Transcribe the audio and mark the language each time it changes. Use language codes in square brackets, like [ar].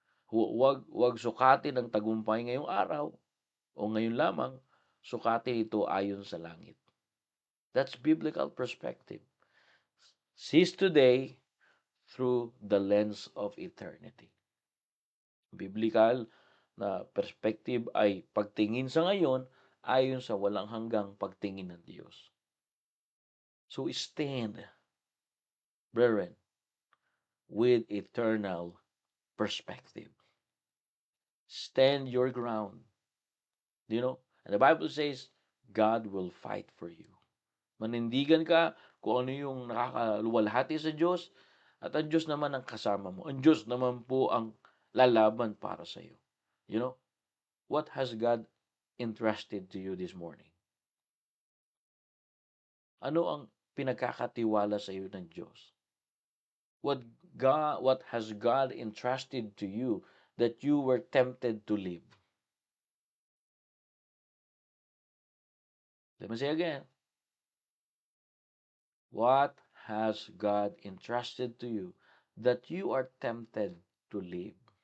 [tl] Huwag sukatin ang tagumpay ngayong araw o ngayon lamang, sukatin ito ayon sa langit. [en] That's biblical perspective. Seize today through the lens of eternity. [tl] Biblical na perspective ay pagtingin sa ngayon ayon sa walang hanggang pagtingin ng Diyos. [en] So stand, brethren, with eternal perspective. Stand your ground. You know, and the Bible says, God will fight for you. [tl] Manindigan ka kung ano yung nakakaluwalhati sa Diyos, at ang Diyos naman ang kasama mo. Ang Diyos naman po ang lalaban para sa iyo. [en] You know, what has God entrusted to you this morning? [tl] Ano ang pinagkakatiwala sa iyo ng Diyos? [en] What has God entrusted to you that you were tempted to live? Let me say again. What has God entrusted to you that you are tempted to live?